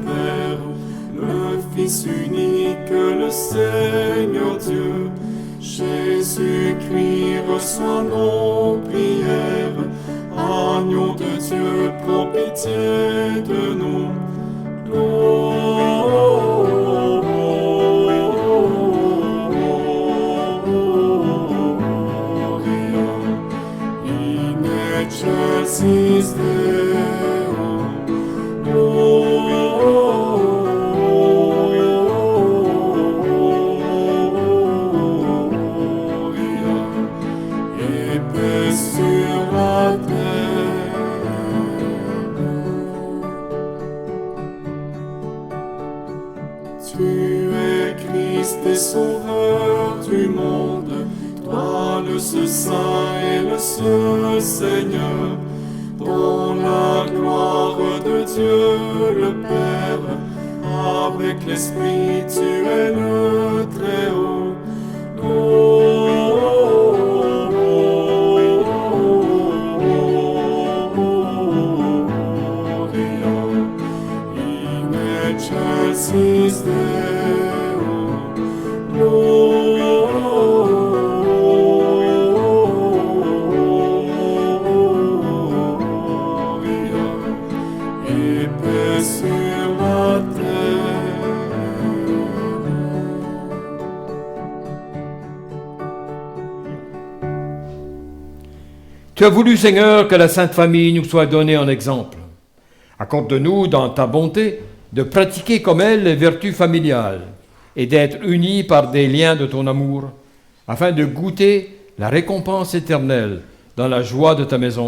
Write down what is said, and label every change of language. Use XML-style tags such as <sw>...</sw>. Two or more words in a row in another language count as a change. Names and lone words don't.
<fr>Père, le Fils unique, le Seigneur Dieu, reçois nos prières. Agneau de Dieu, prends pitié de nous.</fr> <la>Gloria in excelsis Deo.</la> <fr>Gloria et paix sur la terre. Tu es Christ et Sauveur du monde, toi le seul Saint et le seul Seigneur, dans la gloire de Dieu le Père, avec l'Esprit tu es le Très-Haut.</fr> <la>Gloria in excelsis Deo.</la> <fr>Gloria et paix sur la terre. Tu as voulu, Seigneur, que la Sainte Famille nous soit donnée en exemple. Accorde-nous, dans ta bonté, de pratiquer comme elle les vertus familiales et d'être unis par des liens de ton amour, afin de goûter la récompense éternelle dans la joie de ta maison.</fr>